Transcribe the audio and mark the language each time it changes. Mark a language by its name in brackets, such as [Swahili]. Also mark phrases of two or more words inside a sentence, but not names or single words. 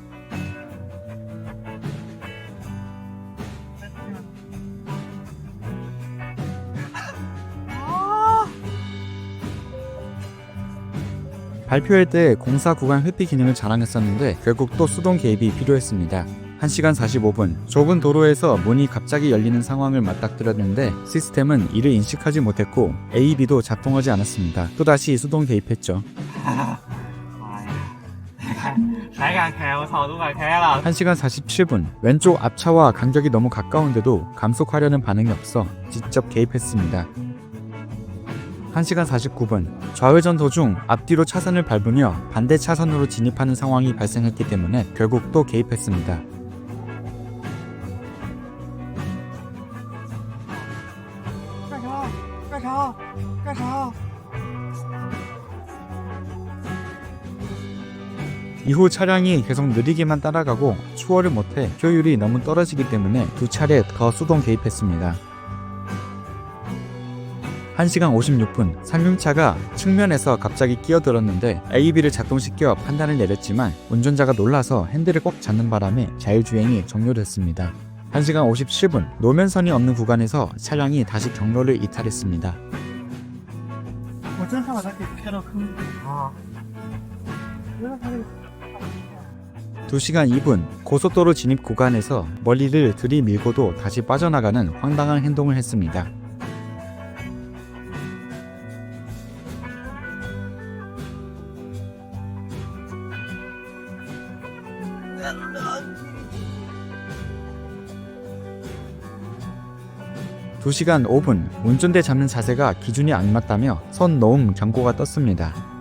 [Korean] 발표할 때 공사 구간 회피 기능을 자랑했었는데 결국 또 수동 개입이 필요했습니다. 1시간 45분 좁은 도로에서 문이 갑자기 열리는 상황을 맞닥뜨렸는데 시스템은 이를 인식하지 못했고 AEB도 작동하지 않았습니다. 또다시 수동 개입했죠. [Chinese] 还敢开？我操，都敢开了！ [Korean] 1시간 47분 왼쪽 앞차와 간격이 너무 가까운데도 감속하려는 반응이 없어 직접 개입했습니다. 1시간 49분 좌회전 도중 앞뒤로 차선을 밟으며 반대 차선으로 진입하는 상황이 발생했기 때문에 결국 또 개입했습니다. [Chinese] 干啥？干啥？ [Korean] 이후 차량이 계속 느리게만 따라가고 추월을 못해 효율이 너무 떨어지기 때문에 두 차례 더 수동 개입했습니다. 1시간 56분 상용차가 측면에서 갑자기 끼어들었는데 AEB를 작동시켜 판단을 내렸지만 운전자가 놀라서 핸들을 꼭 잡는 바람에 자율주행이 종료됐습니다. 1시간 57분 노면선이 없는 구간에서 차량이 다시 경로를 이탈했습니다. [Chinese] 我真怕把他给开到坑里啊！觉得他这个 [Korean] 2시간 2분 고속도로 진입 구간에서 멀리를 들이밀고도 다시 빠져나가는 황당한 행동을 했습니다. (2시간 5분) 운전대 잡는 자세가 기준이 안 맞다며 손 놓음 경고가 떴습니다.